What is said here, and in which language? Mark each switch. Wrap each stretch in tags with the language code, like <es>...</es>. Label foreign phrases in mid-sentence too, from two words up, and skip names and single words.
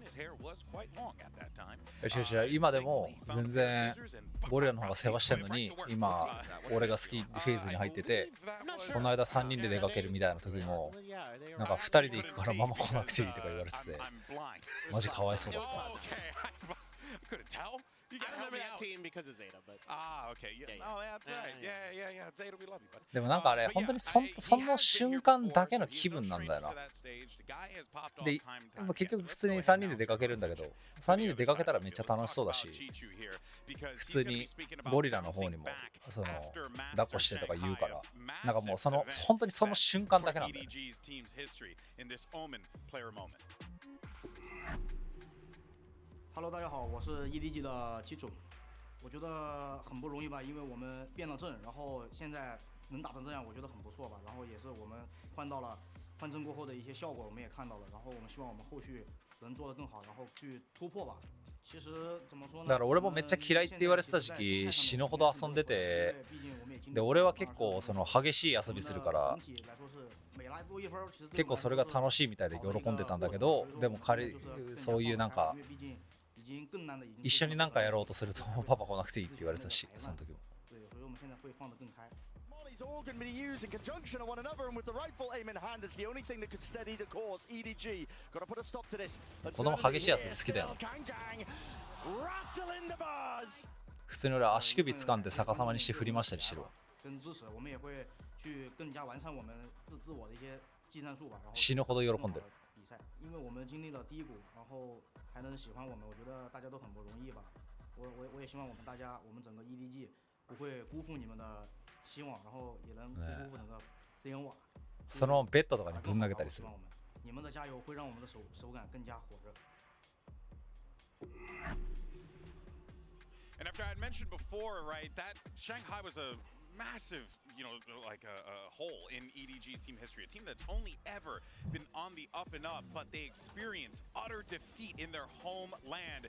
<en>His hair was quite long at that time.</en> <ja>今でも全然ゴリラの方が世話してんのに、今俺が好きフェーズに入ってて、この間3人で出かけるみたいな時も、なんか2人で行くからママ来なくていいとか言われてて、マジかわいそうだった。</ja> <en>Couldn't tell. You I remember that team because of Zeta, but okay. Oh, that's right. Yeah. Zeta, we love you, buddy.</en> <ja>でもなんかあれ本当にその瞬間だけの気分なんだよな。で、結局普通に3人で出かけるんだけど、3人で出かけたらめっちゃ楽しそうだし、普通にゴリラの方にもその抱っこしてとか言うから、なんかもう本当にその瞬間だけなんだよね。</ja> <zh>Hello， 大家好，我是 EDG 的基主。我觉得很不容易吧，因为我们变了阵，然后现在能打成这样，我觉得很不错吧。然后也是我们换阵过后的一些效果，我们也看到了。然后我们希望我们后续能做得更好，然后去突破吧。其实怎么说呢？</zh> <ja>だから俺もめっちゃ嫌いって言われてた時期死ぬほど遊んでて、で俺は結構その激しい遊びするから。結構それが楽しいみたいで喜んでたんだけど、でもそういうなんか一緒になんかやろうとするとパパ来なくていいって言われてたし、その時も。子供激しい遊び好きだよ。普通に俺足首掴んで逆さまにして振りましたりしてるわ。</ja> <zh>去更加完善我们自我的一些技战术吧，然后</zh> <ja>死ぬほど喜んでる。</ja> <zh>比赛，因为我们经历了低谷，然后还能喜欢我们，我觉得大家都很不容易吧。我也希望我们整个 EDG 不会辜负你们的希望，然后也能不辜负整个 CN 瓦。</zh> <ja>そのベッドとかにぶん投げたりする。</ja> <zh>你们的加油会让我们的手感更加火热。</zh> <en>And after I had mentioned before, right, that Shanghai was a massive, like a hole in EDG's team history. A team that's only ever been on the up and up, but they experienced utter defeat in their homeland.</en>